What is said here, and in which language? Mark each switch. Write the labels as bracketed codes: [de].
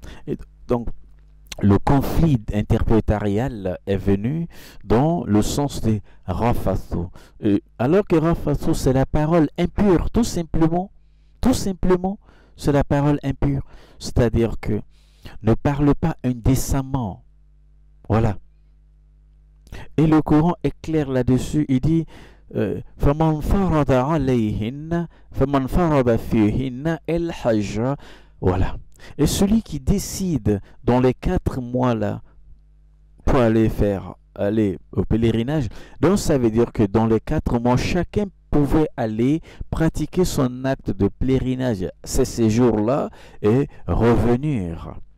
[fr] Et donc, le conflit interprétarial est venu dans le sens de rafathu. Alors que rafathu, c'est la parole impure, tout simplement, c'est la parole impure. C'est-à-dire que ne parle pas indécemment. Voilà. Et le Coran est clair là-dessus. Il dit [ar] فَمَنْ فَرَضَ عَلَيْهِنَّ فَمَنْ فَرَضَ فِيهِنَّ الْحَجَّ. [fr] Voilà. Et celui qui décide dans les 4 mois-là pour aller au pèlerinage, donc ça veut dire que dans les 4 mois, chacun pouvait aller pratiquer son acte de pèlerinage ces jours-là et revenir.